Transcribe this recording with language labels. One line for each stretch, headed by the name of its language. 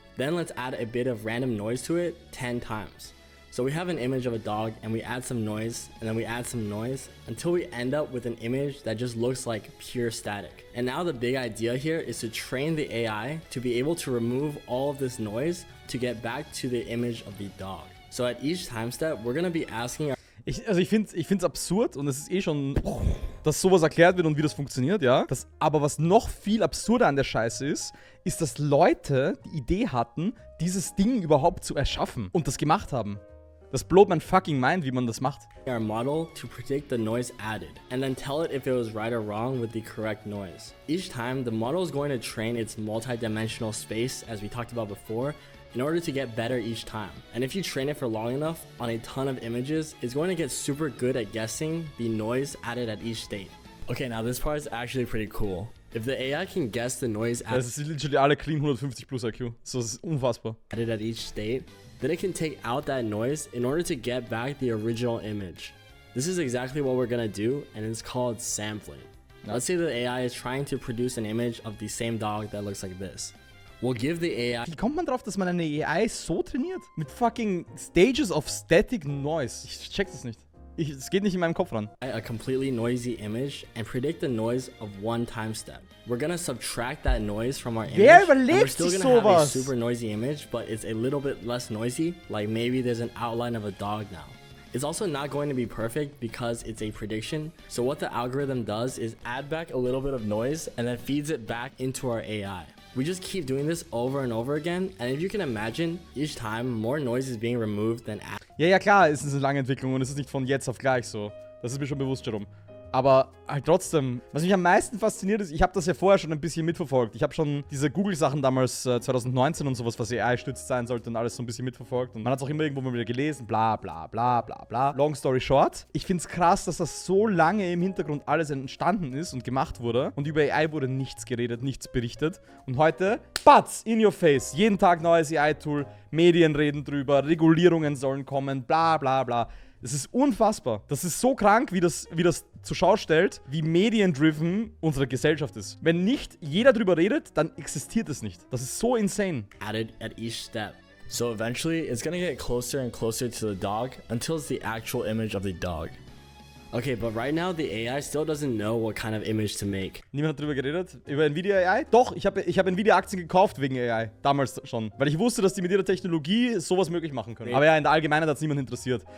English: Then let's add a bit of random noise to it 10 times. So we have an image of a dog and we add some noise and then we add some noise until we end up with an image that just looks like pure static. And now the big idea here is to train the AI to be able to remove all of this noise to get back to the image of the dog. So at each time step, we're gonna be asking our
German: Ich find's absurd und es ist eh schon, dass sowas erklärt wird und wie das funktioniert, ja. Aber was noch viel absurder an der Scheiße ist, dass Leute die Idee hatten, dieses Ding überhaupt zu erschaffen und das gemacht haben. Das blowt mein
English: fucking mind,
German: wie man das macht.
English: Our model to predict the noise added and then tell it if it was right or wrong with the correct noise. Each time, the model is going to train its multi-dimensional space, as we talked about before, in order to get better each time. And if you train it for long enough on a ton of images, it's going to get super good at guessing the noise added at each state. Okay, now this part is actually pretty cool. If the AI can guess the noise
German: Das ist literally alle clean 150 plus IQ. So, das ist unfassbar.
English: added at each state, then it can take out that noise in order to get back the original image. This is exactly what we're gonna do, and it's called sampling. Now, let's say the AI is trying to produce an image of the same dog that looks like this. We'll give the AI
German: Wie kommt man drauf, dass man eine AI so trainiert? Mit fucking
English: Stages of Static Noise.
German: Ich check das nicht. Es geht nicht in meinem Kopf ran.
English: a completely noisy image and predict the noise of one time step. We're gonna subtract that noise from our image.
German: Wer
English: And we're
German: überlegt
English: still
German: sich
English: gonna have a
German: sowas?
English: super noisy image, but it's a little bit less noisy. Like maybe there's an outline of a dog now. It's also not going to be perfect because it's a prediction. So what the algorithm does is add back a little bit of noise and then feeds it back into our AI. We just keep doing this over and over again, and if you can imagine, each time more noise is being removed than added.
German: Ja, klar, es ist eine lange Entwicklung und es ist nicht von jetzt auf gleich so. Das ist mir schon bewusst, Jerome. Aber halt trotzdem, was mich am meisten fasziniert ist, ich habe das ja vorher schon ein bisschen mitverfolgt. Ich habe schon diese Google-Sachen damals 2019 und sowas, was AI-stützt sein sollte und alles so ein bisschen mitverfolgt. Und man hat es auch immer irgendwo mal wieder gelesen, bla bla bla bla bla.
English: Long story short,
German: ich finde es krass, dass das so lange im Hintergrund alles entstanden ist und gemacht wurde. Und über AI wurde nichts geredet, nichts berichtet. Und heute, batz,
English: in your face,
German: jeden Tag neues AI-Tool, Medien reden drüber, Regulierungen sollen kommen, bla bla bla. Das ist unfassbar. Das ist so krank, wie das zur Schau stellt, wie mediendriven unsere Gesellschaft ist. Wenn nicht jeder drüber redet, dann existiert es nicht. Das ist so insane.
English: Added at each step. So eventually, it's gonna get closer and closer to the dog until it's the actual image of the dog. Okay, but right now the AI still doesn't know what kind of image to make.
German: Niemand hat drüber geredet? Über Nvidia AI? Doch, ich hab Nvidia Aktien gekauft wegen AI. Damals schon. Weil ich wusste, dass die mit ihrer Technologie sowas möglich machen können. Aber ja, in der Allgemeinheit hat es niemand interessiert.